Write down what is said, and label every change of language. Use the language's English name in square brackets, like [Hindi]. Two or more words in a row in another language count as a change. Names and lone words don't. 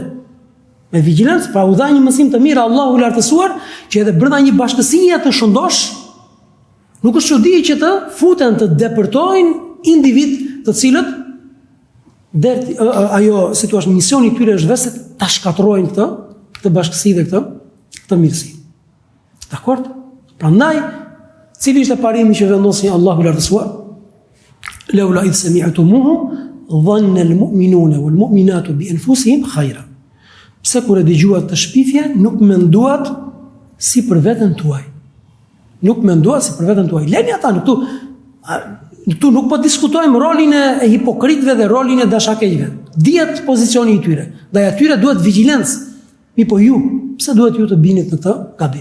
[Albanian] Me vigjilencë, pra u dha një mësim të mirë Allahu i lartësuar, që edhe brenda një bashkësie të shëndosh, nuk është çudi që të futen të depërtojnë individ të cilët ajo si thua misioni i tyre është vetë ta shkatërrojnë këtë bashkësi dhe këtë mirësi. Dakor? Prandaj cili ishte parimi që vendosi Allahu i lartësuar? [Arabic] لولا إذ سمعتموه ظن المؤمنون والمؤمنات بأنفسهم خيرا. [Albanian] Pse kur e dëgjuat të shpifje, nuk menduat si për veten tuaj. Leni ata në këtu nuk po diskutojmë rolin e hipokritëve dhe rolin e dashakeqëve. Dihet pozicioni i tyre. Ndaj atyre duhet vigjilencë. Mi po ju, pse duhet ju të binit në këtë gabim?